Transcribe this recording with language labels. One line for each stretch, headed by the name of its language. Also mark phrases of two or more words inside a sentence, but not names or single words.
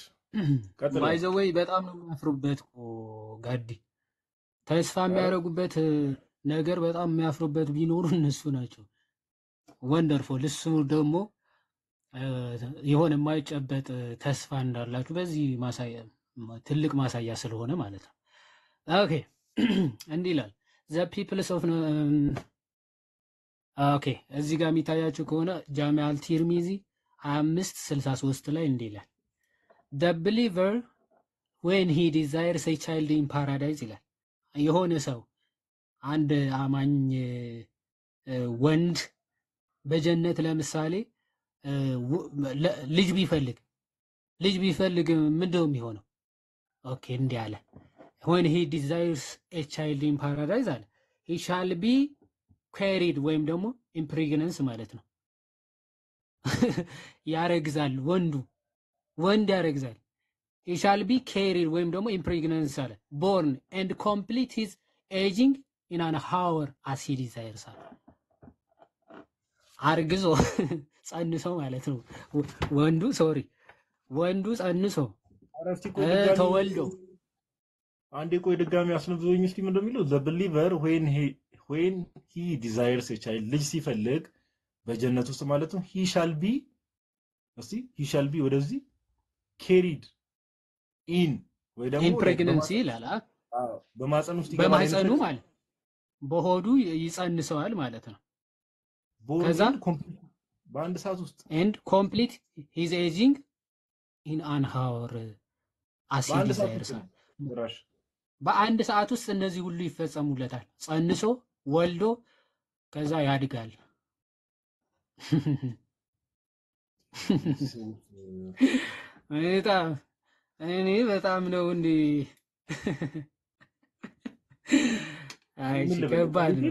Amharic: ባይዘዊ በጣም ነው የሚያፍሩበት ጋዲ ተስፋ የሚያደርጉበት ነገር በጣም የሚያፍሩበት ቢኖሩ እነሱ ናቸው ወንደርፉል እሱ ደግሞ የሆነ የማይጨበጥ ተስፋ እንዳላችሁ በዚህ ማሳያ ትልቅ ማሳያ ስለሆነ ማለት ነው ኦኬ እንዲህ ይላል
English: the peoples of
Amharic: ኦኬ እዚህ ጋር የሚታያችሁ ከሆነ ጃሚዓል ቲርሚዚ 2563 ላይ እንዲህ ይላል
English: the believer when he desires a child in paradise
Amharic: ይላል የሆነ ሰው አንድ አማኝ ወንድ በጀነት ለምሳሌ ልጅ ቢፈልግ ምንድነው የሚሆነው? ኦኬ እንዲህ አለ
English: when he desires a child in paradise
Amharic: አለ
English: he shall be carried
Amharic: ወይም ደግሞ impregnance ማለት ነው ያረግዛል ወንድ ያረግዛል
English: he shall be carried
Amharic: ወይም ደግሞ impregnance አለ
English: born and complete his aging in an hour as he desires
Amharic: አለ አርግዞ ጸንሶ ማለት ነው ወንዱ ጸንሶ ተወልዶ አንዴ ቆይ ድጋሚ አስነብበኝ እስኪ ምን እንደሚለው
English: the believer when he desires a child
Amharic: ልጅ ሲፈልግ በጀነት ውስጥ ማለት ነው
English: he shall be
Amharic: ወደዚህ
English: carried in
Amharic: ወይ ደግሞ impregnancy ይላል በማህፀን ውስጥ በማህፀኑ ማለት በሆዱ ይጸንሰዋል ማለት ነው ከዛ በአንድ ሰዓት ውስጥ
English: and complete his aging in an hour as he desires
Amharic: በአንድ ሰዓት ውስጥ እነዚህ ሁሉ ይፈጸሙለታል ጸንሶ ወልዶ ከዛ ያድጋል በጣም ነው እንዴ አይ ከባድ ነው